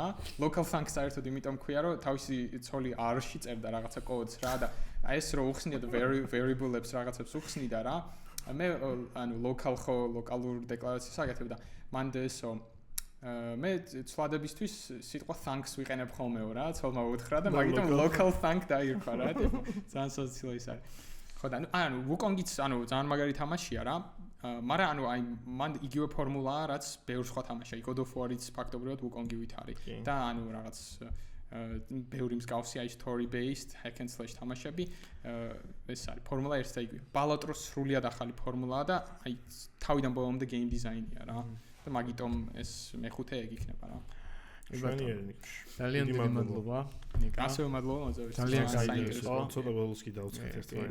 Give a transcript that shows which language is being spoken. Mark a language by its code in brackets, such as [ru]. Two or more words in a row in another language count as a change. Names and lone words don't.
[en] Local thunk [ka] საერთოდ იმიტომ ქვია, რომ თავისი ცოლი R-ში წერდა რაღაცა კოდს რა და ეს რო უხსნიდა და variable-ებს რაღაცებს უხსნიდა რა. მე ანუ ლოკალურ დეკლარაციას აკეთებ და მან ესო მე ცვადებისთვის სიტყვა thanks ვიყენებ ხოლმეო რა, ცოლმა უთხრა და მაგიტომ [en] local thank [ka] დაირქვა რა, ძალიან სოციალური ის არის. ხო და ანუ Wukongიც ანუ ძალიან მაგარი თამაშია რა, მაგრამ ანუ აი მან იგივე ფორმულაა, რაც ბევრ სხვა თამაშია. God of War-იც ფაქტობრივად Wukong-ივით არის და ანუ რაღაც ბევრი მსგავსი აი [en] story based hack and slash [ka] თამაშები ეს არის ფორმულა ერთს და იგივე. ბალატროს სრულიად ახალი ფორმულაა და აი თავიდან ბოლომდე [en] game design- [ka] ია რა. და მაგიტომ ეს მეხუთე ეგ იქნება რა. ძალიან დიდი მადლობა. ნიკა. გასაო მადლობა მოწვევით. ძალიან საინტერესო. ცოტა ბოლოს კი დავწყეთ ერთმანეთს.